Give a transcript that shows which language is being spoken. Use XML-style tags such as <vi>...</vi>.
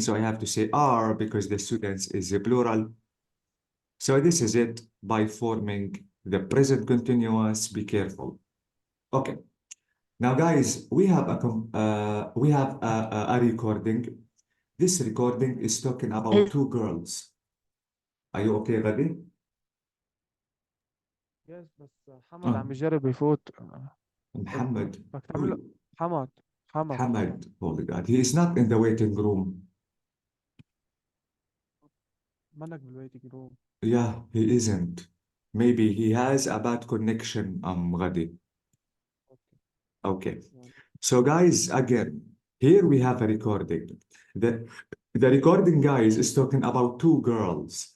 <en>So I have to say are because the students is a plural. So this is it by forming the present continuous. Be careful. Okay. Now, guys, we have a recording. This recording is talking about two girls. Are you okay, Rabi? Yes</en> <ar>بس حمد عم يجرب يفوت</ar> <en>Muhammad.</en> <ar>بدك تعمل حمد</ar> <en>Muhammad. Holy God. He is not in the waiting room.</en> <ar>منك بالويتنج روم.</ar> <en>Yeah, he isn't. Maybe he has a bad connection, Ghadi. Okay. So guys, again, here we have a recording. The recording, guys, is talking about two girls.</en>